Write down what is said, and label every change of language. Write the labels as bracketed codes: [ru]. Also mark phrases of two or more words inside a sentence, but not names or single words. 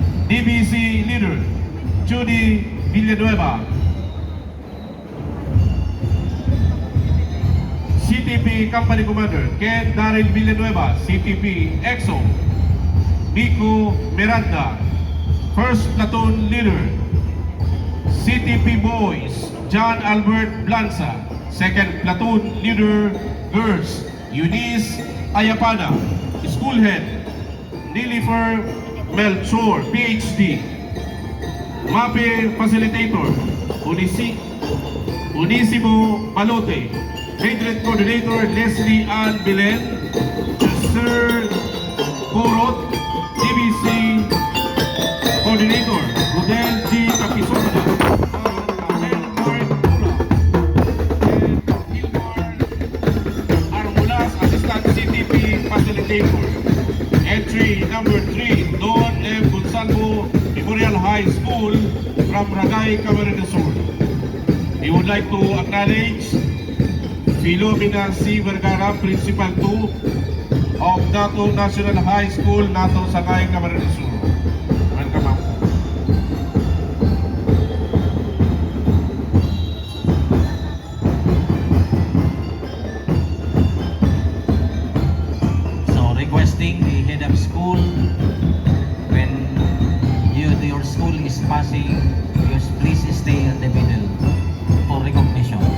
[en] DBC Leader, Judy Villanueva. CTP Company Commander, Ken Daryl Villanueva, CTP EXO. Nico Miranda, First Platoon Leader. CTP Boys, John Albert Blanza, Second Platoon Leader. Girls, Eunice Ayapana. School Head, Nilifer Melchor, PhD. MAPEH Facilitator, Unisimo Malote. Hatred Coordinator, Leslie Ann Belen. Sir Corot, DBC Coordinator, Rodel G. Capisona. Elmar Pula. And Ilmar Armulas, Assistant CTP Facilitator. Entry number 3, Don M. Gonzalvo, Memorial High School from Ragay, Camarines Sur. We would like to acknowledge Philomena C. Vergara, Principal 2 of Nato National High School, Nato Sagay, Camarines Sur. Welcome, ma'am. So requesting the head of school, when your school is passing, please stay at the middle for recognition.